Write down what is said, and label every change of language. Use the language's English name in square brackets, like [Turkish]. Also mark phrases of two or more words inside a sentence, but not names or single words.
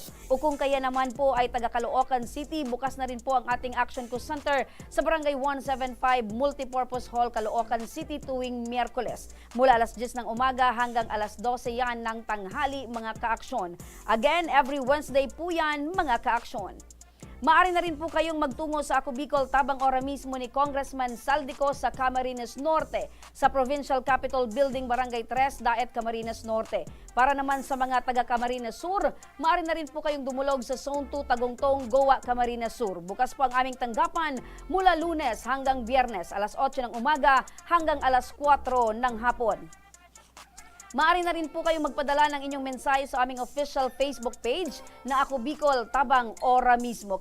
[Filipino] O kung kaya naman po ay taga Caloocan City, bukas na rin po ang ating Action Co Center sa Barangay 175 Multipurpose Hall, Caloocan City tuwing Miyerkules. Mula alas 10 ng umaga hanggang alas 12 yan ng tanghali mga ka-aksyon. Again, [English] every Wednesday [Filipino] po yan mga ka-aksyon. Maaari na rin po kayong magtungo sa Ako Bicol Tabang Ora mismo ni Congressman Saldico sa Camarines Norte, sa Provincial Capitol Building, Barangay 3, Daet, Camarines Norte. Para naman sa mga taga Camarines Sur, maaari na rin po kayong dumulog sa Zone 2 Tagungtong, Goa, Camarines Sur. Bukas po ang aming tanggapan mula Lunes hanggang Biyernes, alas 8 ng umaga hanggang alas 4 ng hapon. Maaari na rin po kayong magpadala ng inyong mensahe sa aming [English] official Facebook page [Filipino] na Ako Bicol Tabang Ora mismo.